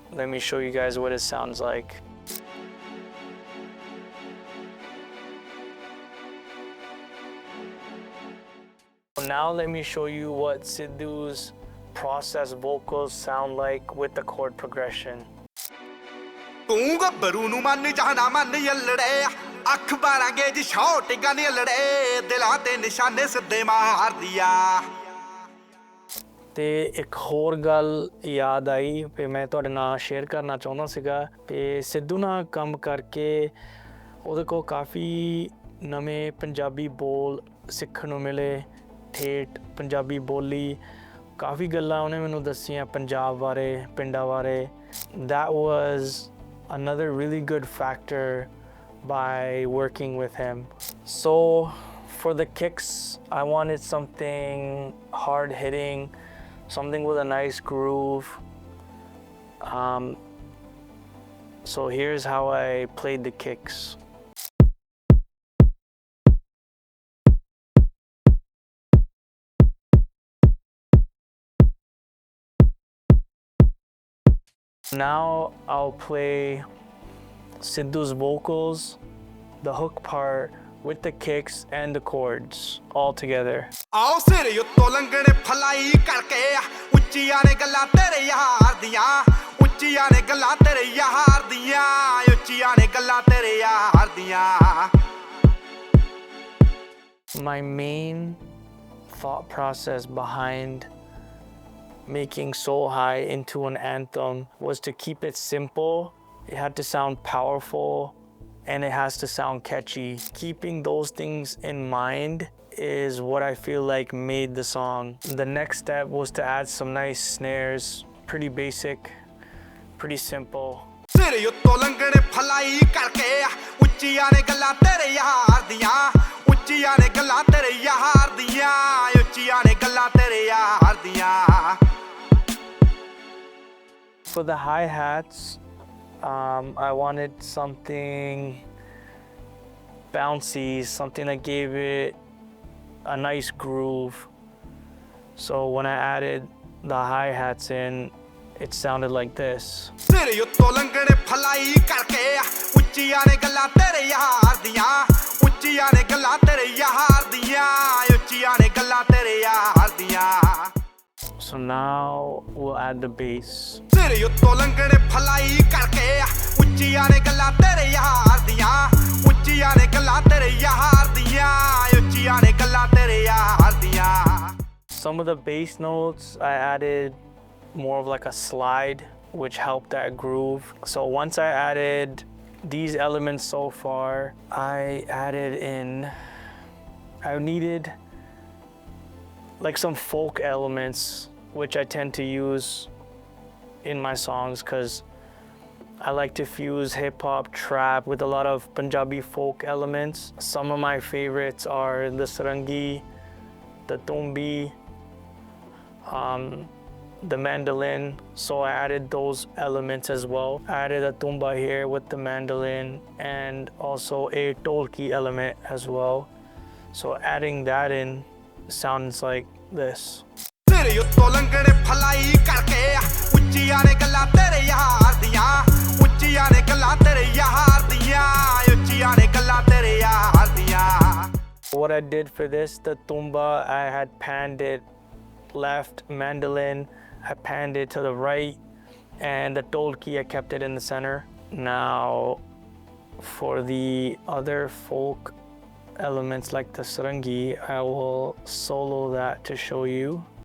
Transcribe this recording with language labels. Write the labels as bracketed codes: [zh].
[en] Let me show you guys what it sounds like. Now let me show you what Sidhu's processed vocals sound like with the chord progression. [pa] ਤੂੰ ਗੱਭਰੂ ਨੂੰ ਮੰਨ ਜਾਣਾ ਮੰਨ ਯੱਲੜੇ ਅੱਖ ਬਾਰਾਂਗੇ ਜੀ ਸ਼ਾਟ ਗਨ ਯੱਲੜੇ ਦਿਲਾਂ ਤੇ ਨਿਸ਼ਾਨੇ ਸਿੱਧੇ ਮਾਰਦੀ ਆ। ਤੇ ਇੱਕ ਹੋਰ ਗੱਲ ਯਾਦ ਆਈ ਕਿ ਮੈਂ ਤੁਹਾਡੇ ਨਾਲ ਸ਼ੇਅਰ ਕਰਨਾ ਚਾਹੁੰਦਾ ਸੀਗਾ ਕਿ ਸਿੱਧੂ ਨਾਲ ਕੰਮ ਕਰਕੇ ਉਹਦੇ ਕੋਲ ਕਾਫੀ ਨਵੇਂ ਪੰਜਾਬੀ ਬੋਲ ਸਿੱਖਣ ਨੂੰ ਮਿਲੇ, ਠੇਠ ਪੰਜਾਬੀ ਬੋਲੀ, ਕਾਫੀ ਗੱਲਾਂ ਉਹਨੇ ਮੈਨੂੰ ਦੱਸੀਆਂ ਪੰਜਾਬ ਬਾਰੇ, ਪਿੰਡਾਂ ਬਾਰੇ। [en] That was another really good factor by working with him. So for the kicks, I wanted something hard hitting, something with a nice groove. So here's how I played the kicks. Now I'll play Sidhu's vocals, the hook part with the kicks and the chords all together. [pa] ਆਓ ਸਿਰ ਉੱਤੋਂ ਲੰਘਣੇ fly ਕਰਕੇ ਉੱਚੀਆਂ ਨੇ ਗੱਲਾਂ ਤੇਰੇ ਯਾਰ ਦੀਆਂ ਉੱਚੀਆਂ ਨੇ ਗੱਲਾਂ ਤੇਰੇ ਯਾਰ ਦੀਆਂ ਉੱਚੀਆਂ ਨੇ ਗੱਲਾਂ ਤੇਰੇ ਯਾਰ ਦੀਆਂ। [en] My main thought process behind making So High into an anthem was to keep it simple. It had to sound powerful and it has to sound catchy. Keeping those things in mind is what I feel like made the song. The next step was to add some nice snares. Pretty basic, pretty simple. [pa] ਸਿਰ ਉੱਤੋਂ ਲੰਘਣੇ fly ਕਰਕੇ ਉੱਚੀਆਂ ਨੇ ਗੱਲਾਂ ਤੇਰੇ ਯਾਰ ਦੀਆਂ ਉੱਚੀਆਂ ਨੇ ਗੱਲਾਂ ਤੇਰੇ ਯਾਰ ਦੀਆਂ ਉੱਚੀਆਂ ਨੇ ਗੱਲਾਂ ਤੇਰੇ ਯਾਰ ਦੀਆਂ [en] For the hi-hats, I wanted something bouncy, something that gave it a nice groove. So when I added the hi-hats in, it sounded like this. [pa] ਤੇਰੇ ਉੱਤੋਂ ਲੰਘਣੇ ਫਲਾਈ ਕਰਕੇ ਉੱਚੀਆਂ ਨੇ ਗੱਲਾਂ ਤੇਰੇ ਯਾਰ ਦੀਆਂ ਉੱਚੀਆਂ ਨੇ ਗੱਲਾਂ ਤੇਰੇ ਯਾਰ ਦੀਆਂ ਉੱਚੀਆਂ ਨੇ ਗੱਲਾਂ ਤੇਰੇ ਯਾਰ ਦੀਆਂ [en] So now we'll add the bass. [pa] ਤੇਰੇ ਉੱਤੋਂ ਲੰਘਣੇ ਫਲਾਈ ਕਰਕੇ ਉੱਚੀਆਂ ਨੇ ਗੱਲਾਂ ਤੇਰੇ ਯਾਰ ਦੀਆਂ ਉੱਚੀਆਂ ਨੇ ਗੱਲਾਂ ਤੇਰੇ ਯਾਰ ਦੀਆਂ ਉੱਚੀਆਂ ਨੇ ਗੱਲਾਂ ਤੇਰੇ ਯਾਰ ਦੀਆਂ [en] Some of the bass notes I added more of like a slide, which helped that groove. So once I added these elements so far, I added in, I needed like some folk elements, which I tend to use in my songs because I like to fuse hip hop, trap with a lot of Punjabi folk elements. Some of my favorites are the sarangi, the tumbi, the mandolin, so I added those elements as well. I added a tumba here with the mandolin and also a tolki element as well. So adding that in sounds like this. [pa] ਤੇਰੇ ਉੱਤੋਂ ਲੰਘਣੇ fly ਕਰਕੇ ਉੱਚੀਆਂ ਨੇ ਗੱਲਾਂ ਤੇਰੇ ਯਾਰ ਦੀਆਂ ਉੱਚੀਆਂ ਨੇ ਗੱਲਾਂ ਤੇਰੇ ਯਾਰ ਦੀਆਂ ਉੱਚੀਆਂ ਨੇ ਗੱਲਾਂ ਤੇਰੇ ਯਾਰ ਦੀਆਂ [en] What I did for this, the tumba, I had panned it left, mandolin, I panned it to the right, and the tolki, I kept it in the center. Now, for the other folk elements like the sarangi, I will solo that to show you.